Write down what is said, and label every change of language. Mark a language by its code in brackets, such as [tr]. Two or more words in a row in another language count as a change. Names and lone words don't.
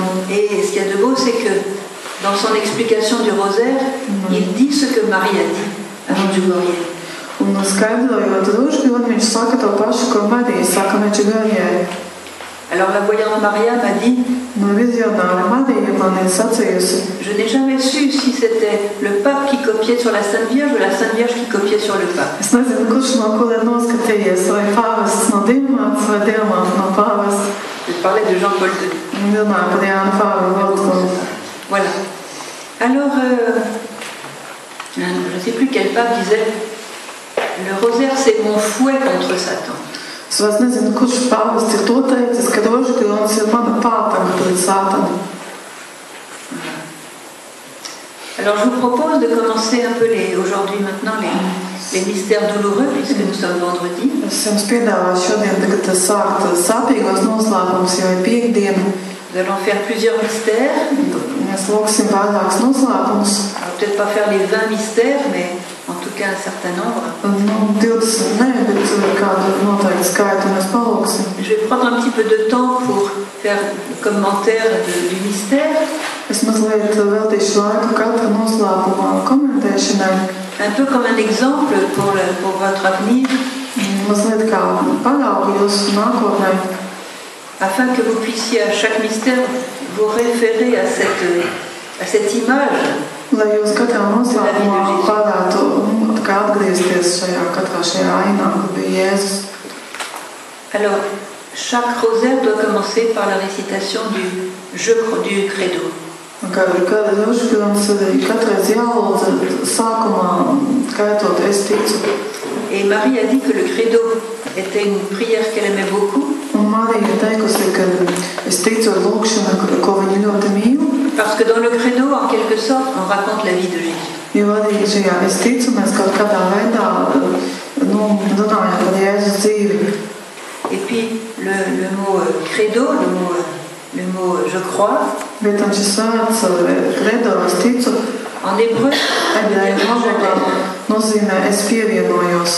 [fr] Et ce qu'il y a de beau, c'est que dans son explication du rosaire, il dit ce que Marie a dit à Medjugorje. [lv] Un skaidrojot rožkroni, viņš saka to pašu, ko Marija saka Medjugorjē. [fr] Alors la voyante Maria m'a dit, [lv] No vizionāra Marija man ir sacījusi, [fr] je n'ai jamais su si c'était le pape qui copiait sur la Sainte Vierge ou la Sainte Vierge qui copiait sur le pape. [lv] es nezinu, kurš no kur ir noskatījies, vai pāvests no Dievmātes vai Dievmāte no pāvesta. [fr] Je parlais de Jean-Paul II. [lv] Un runāja par Jānu Pāvilu II. [fr] Voilà. Alors, je ne sais plus quel pape disait, le rosaire c'est mon fouet contre Satan. [lv] Es vairs nezinu, kurš pāvests ir to teicis, ka rožkrons ir mana pātaga pret Sātanu. [fr] Alors je vous propose de commencer un peu aujourd'hui maintenant les mystères douloureux puisque nous sommes vendredi. [lv] Es jums piedāvāju šodien tagad sākt sāpīgos noslēpumus, jo ir piekdiena. [fr] Nous allons faire plusieurs mystères. [lv] Mēs lūksim vairākus noslēpumus. [fr] On va peut-être pas faire les 20 mystères, mais en tout cas un certain nombre. [lv] 20 ne, bet kādu noteikti skaitu mēs palūksim. [fr] Je vais prendre un petit peu de temps pour faire le commentaire du mystère. [lv] Es mazliet veltīšu laiku katra noslēpuma komentēšanai. [fr] Un peu comme un exemple pour votre avenir. [lv] Mazliet kā paraugu jūsu nākotnē. [fr] Afin que vous puissiez à chaque mystère vous référer à cette image. [lv] Lai jūs katrā noslēpumā varētu atgriezties katrā šajā ainā, kur bija Jēzus. [fr] Alors, chaque rosaire doit commencer par la récitation du credo. [lv] Kad rožkrons arī katreiz jālūdza sākumā skaitot es ticu. [fr] Et Marie a dit que le credo était une prière qu'elle aimait beaucoup. [lv] Un Marija ir teikusi, ka es ticu ar lūkšanu, ko viņa ļoti mīl. [fr] Parce que dans le credo, en quelque sorte, on raconte la vie de Jésus. [lv] Jo arī šajā es ticu, mēs kaut kādā veidā runājam par Jēzus dzīvi. [fr] Et puis le mot credo, le mot je crois, [lv] Bet un šis vārds credo, es ticu, [fr] en hébreu, [lv] ebreju valodā nozīmē es pievienojos.